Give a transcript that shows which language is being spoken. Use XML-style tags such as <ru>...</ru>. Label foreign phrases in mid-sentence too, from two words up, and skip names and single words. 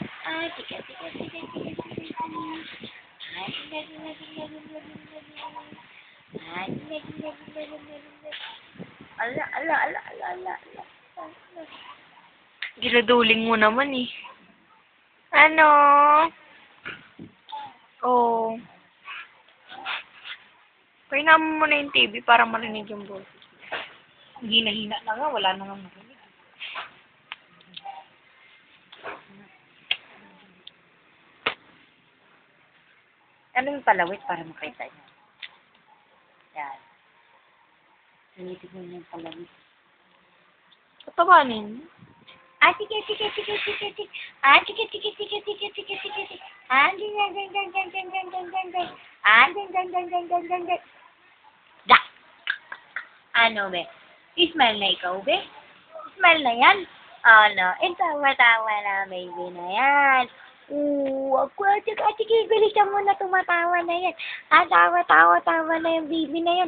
<tl>Ah, tika, tika, tika, tika, tika, tika. Ah, tika, tika, tika, tika, tika, tika. Ah, tika, tika, tika, tika, tika. Ala, ala, ala, ala, ala, ala. Giladuling mo naman eh. Ano? Oh. Pahinaan mo muna yung TV para marinig yung boses. Hina-hina na nga, wala na nga marinig. Ano yung palawit para makita niyo? Yan. Tinitignan niyo yung palawit. Patawanin. Ah, sige, sige, sige, sige, sige. Ah, sige, sige, sige, sige, sige, sige, sige. Ah, ding, ding, ding, ding, ding, ding, ding, ding, ding, ding. Ah, ding, ding, ding, ding, ding, ding, ding. Da! Ano, be? Ismail na ikaw, be? Ismail na yan? Ano? Tawa-tawa na, baby na yan. Ako, sige, bilisan mo na tumatawa na yan. Ah, tawa-tawa-tawa na yung baby na yan.</tl>